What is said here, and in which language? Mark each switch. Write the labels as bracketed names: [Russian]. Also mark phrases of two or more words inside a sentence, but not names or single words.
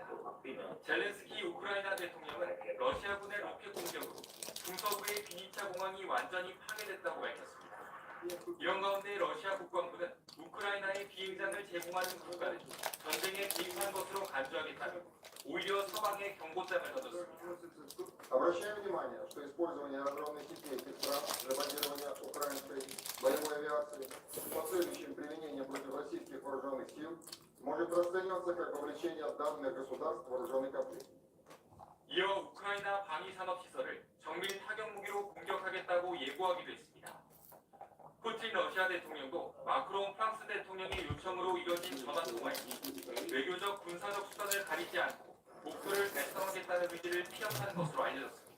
[Korean] 젤렌스키 우크라이나 대통령은 러시아군의 로켓 공격으로 중서부의 비니차 공항이 완전히 파괴됐다고 밝혔습니다. 이런 가운데 러시아 국방부는 우크라이나에 비행장을 제공하는 국가는 전쟁에 개입한 것으로 간주하겠다며 오히려 서방에 경고장을 던졌습니다. [Russian] Обращаем внимание, что использование аэродромных сетей этих стран для бомбирования украинской боевой авиации с последующим применением против российских вооруженных сил может расцениваться как вовлечение данных государств в вооруженный конфликт. [Korean] 이어 우크라이나 방위산업시설을 정밀 타격 무기로 공격하겠다고 예고하기도 했습니다. 푸틴 러시아 대통령도 마크롱 프랑스 대통령의 요청으로 이뤄진 전화통화에 외교적 군사적 수단을 가리지 않고 목표를 달성하겠다는 의지를 피력한 것으로 알려졌습니다.